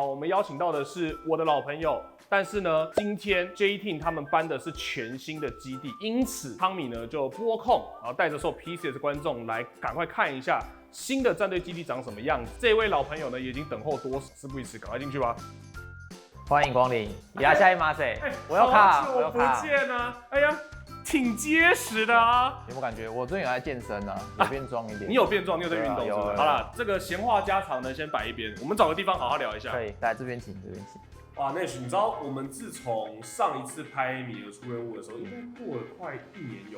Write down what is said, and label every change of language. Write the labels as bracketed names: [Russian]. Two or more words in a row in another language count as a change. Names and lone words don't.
[Chinese] 我们邀请到的是我的老朋友，但是呢，今天 J-Team 他们搬的是全新的基地，因此汤米呢就拨空，然后带着所有 PC 的观众来赶快看一下新的战队基地长什么样子。这位老朋友呢也已经等候多时，事不宜迟，赶快进去吧。欢迎光临， [Japanese] いらっしゃいませ。 [Chinese] 我要卡，好久不见啊！哎呀，挺结实的啊！有没有感觉？我最近有在健身啊，有变壮一点。你有变壮，你有在运动是不是？有。好了，这个闲话家常呢，先摆一边，我们找个地方好好聊一下。可以，来这边请，这边请。哇，Nash，你知道我们自从上一次拍米儿出任务的时候，应该过了快1年有。